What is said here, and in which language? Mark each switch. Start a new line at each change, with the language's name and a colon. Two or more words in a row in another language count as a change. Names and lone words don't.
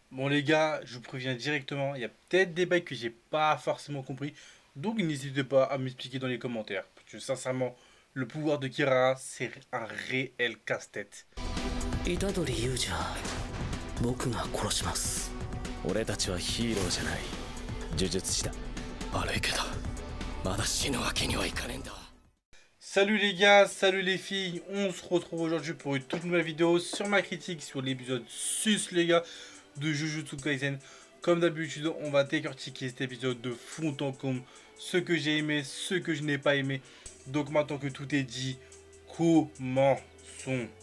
French: Bon les gars, je vous préviens directement, il y a peut-être des bails que j'ai pas forcément compris, donc n'hésitez pas à m'expliquer dans les commentaires. Parce que sincèrement, le pouvoir de Kirara, c'est un réel casse-tête.
Japanese: 虎杖悠じゃ僕が殺します。俺たちはヒーローじゃない呪術師だ。悪いけどまだ死ぬわけにはいかねえんだ。
French: Salut les gars, salut les filles, on se retrouve aujourd'hui pour une toute nouvelle vidéo sur ma critique sur l'épisode 6 les gars de Jujutsu Kaisen. Comme d'habitude, on va décortiquer cet épisode de fond en comble, ce que j'ai aimé, ce que je n'ai pas aimé. Donc maintenant que tout est dit, commençons.